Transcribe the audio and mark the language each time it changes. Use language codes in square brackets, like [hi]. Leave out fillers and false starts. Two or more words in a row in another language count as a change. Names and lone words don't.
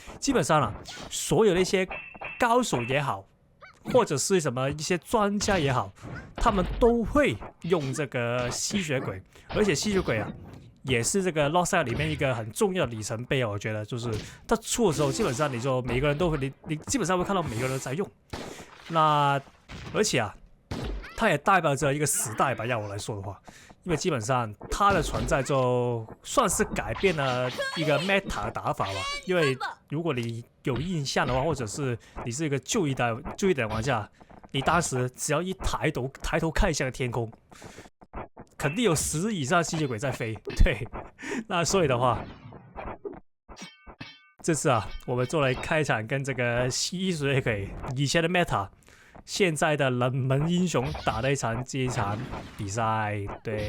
[zh] 基本上啊，所有的一些高手也好，或者是什麼一些專家也好，他們都會用這個吸血鬼，而且吸血鬼啊也是這個 Lost Ark 裡面一個很重要的里程碑啊，我覺得就是它出的時候，基本上你就每個人都會，你基本上會看到每個人都在用。那而且啊，它也代表着一個時代吧，要我來說的話，因為基本上它的存在就算是改變了一個 meta 的打法吧。因為如果你有印象的話，或者是你是一個舊一代的玩家，你當時只要一抬頭看一下天空，肯定有10以上吸血鬼在飛，對，那所以的話，這次啊，我們就來開場跟這個吸血鬼以前的 meta， 現在的冷門英雄打的這一場比賽，對。